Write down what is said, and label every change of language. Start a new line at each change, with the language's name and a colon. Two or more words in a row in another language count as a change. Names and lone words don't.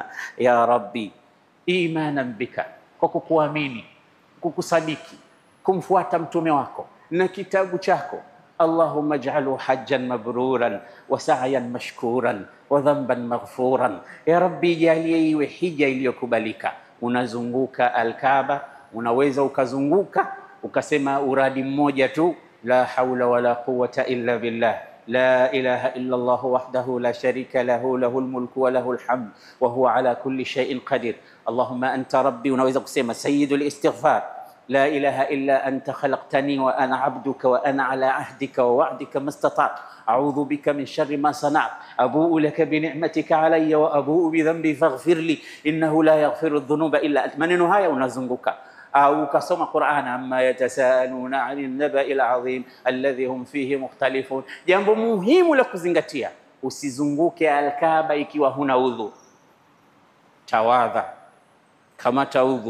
Arabic: يا ربي إيمانا بك,
Swahili: kwa kukuamini, kukusadiki, kumfuata mtume wako na kitabu chako.
Arabic: اللهم اجعله حجا مبرورا وسعيا مشكورا وذنبا مغفورا. يا رب
Swahili: jalie iwe hija iliyokubalika. Unazunguka Al-Kaaba, unaweza ukazunguka ukasema uradi mmoja tu,
Arabic: لا حول ولا قوة إلا بالله لا إله إلا الله وحده لا شريك له له الملك وله الحمد وهو على كل شيء قدير. اللهم أنت ربي.
Swahili: Unaweza kusema
Arabic: سيد الاستغفار لا إله إلا أنت خلقتني وأنا عبدك وأنا على عهدك ووعدك ما استطعت أعوذ بك من شر ما صنعت أبوء لك بنعمتك علي وأبوء بذنبي فاغفر لي إنه لا يغفر الذنوب إلا أنت.
Swahili: Maneno haya unazunguka. Au ukasoma Qur'an,
Arabic: عم يتساءلون عن النبإ العظيم الذي هم فيه مختلفون.
Swahili: Jambo muhimu la kuzingatia, usizunguke Al-Kaaba ikiwa huna udhu. Tawadha, kamata udhu.